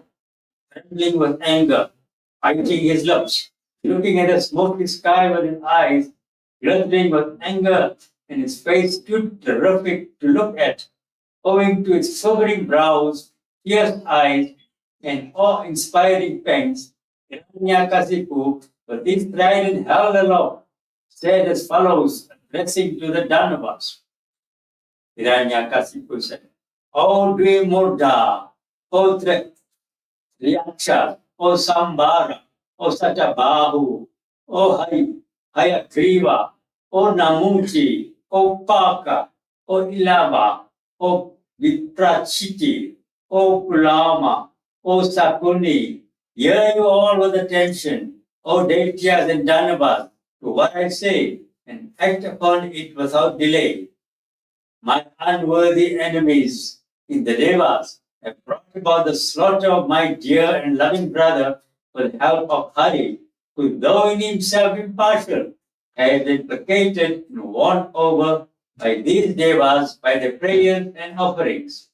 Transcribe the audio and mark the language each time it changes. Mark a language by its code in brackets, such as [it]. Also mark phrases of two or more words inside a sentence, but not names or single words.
[en] Trembling with anger, biting his lips, looking at the smoky sky with his eyes, glittering with anger, and his face too terrific to look at, owing to its sobering brows, fierce eyes, and awe-inspiring fangs. Hiranyakasipu, with his pride and held aloft, said as follows, addressing to the Danavas. Hiranyakasipu said, O Dvimurda, O Triyaksha, O Sambara, O Satabahu, O Hayagriva, O Namuchi, O Paka, O Ilava, O Viprachiti, O Kulama, O Sakuni, hear you all with attention, O Daityas and Danavas, to what I say, and act upon it without delay. My unworthy enemies in the Devas have brought about the slaughter of my dear and loving brother with the help of Hari, who, though in himself impartial, has been placated and won over by these Devas by their prayers and offerings.